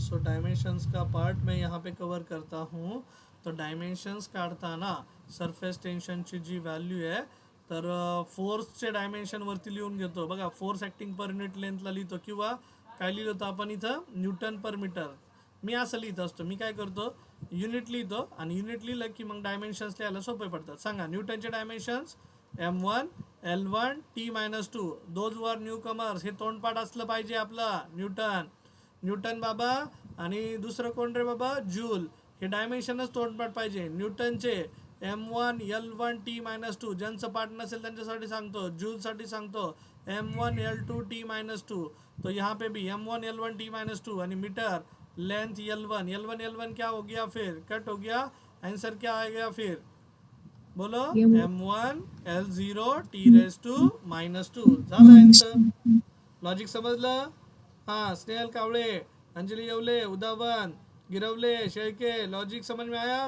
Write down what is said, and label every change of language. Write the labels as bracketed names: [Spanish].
[Hindi] सो dimensions का part मैं यहाँ पे कवर करता हूँ. [Marathi] तो डायमेन्शन्स काढताना सरफेस टेन्शनची जी व्हॅल्यू आहे तर फोर्सचे डायमेन्शन वरती लिहून घेतो बघा. फोर्स ॲक्टिंग पर युनिट लेंथला लिहितो, किंवा काय लिहिलं होतं आपण इथं, न्यूटन पर मीटर. मी असं लिहित असतो, मी काय करतो युनिट लिहितो आणि युनिट लिहिलं की मग डायमेन्शन्स लिहायला सोपे पडतात. सांगा न्यूटनचे dimensions M1 L1 T-2. [English] those were newcomers, [Marathi] हे तोंडपाठ असलं पाहिजे आपलं. न्यूटन बाबा आणि दुसरं कोण रे बाबा, जूल. हे डायमेन्शनच तोंडपाठ पाहिजे न्यूटनचे. M1 L1 T-2. ज्यांचं पाठ नसेल त्यांच्यासाठी सांगतो, जूलसाठी सांगतो M1 L2 T-2. [Hindi] तो यहाँ पे भी M1 L1 T-2 आणि मीटर लेंथ L1 क्या हो गया, फिर कट हो गया, आंसर क्या आ गया फिर बोलो, M1 L0 T-2 [Marathi] झालं आन्सर. लॉजिक समजलं? [Hindi] हाँ, स्नेहल कावळे, अंजली येवले, उदावन, गिरवले, शेळके. लॉजिक समझ में आया?